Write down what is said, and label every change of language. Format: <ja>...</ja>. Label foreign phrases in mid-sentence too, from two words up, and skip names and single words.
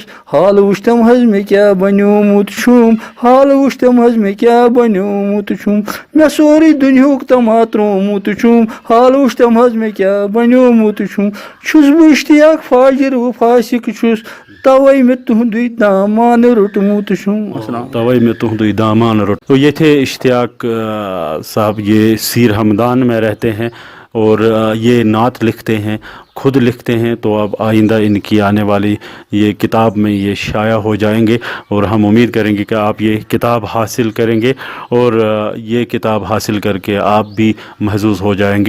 <ks>हाल वुश्तम हज मे क्या बन्योमुत छुम, हाल वुश्तम हज मे क्या बन्योमुत छुम। मे सोरी दुनियुक तमा त्रोमुत छुम, हाल वुश्तम हज मे क्या बन्योमुत छुम। छुस बह इश्तियाक फाजिर व फासिक छुस, तवै मे तुहंदुई दामान रोटमुत छुम। तवै में तुहंदुई दामान रोट।</ks> <hi>तो ये थे इश्तियाक साहब, ये सीर हमदान में रहते हैं और ये नात लिखते हैं, खुद लिखते हैं। तो अब आइंदा इनकी आने वाली ये किताब में ये शाया हो जाएंगे और हम उम्मीद करेंगे कि आप ये किताब हासिल करेंगे और ये किताब हासिल करके आप भी महजूज़ हो जाएंगे।</hi>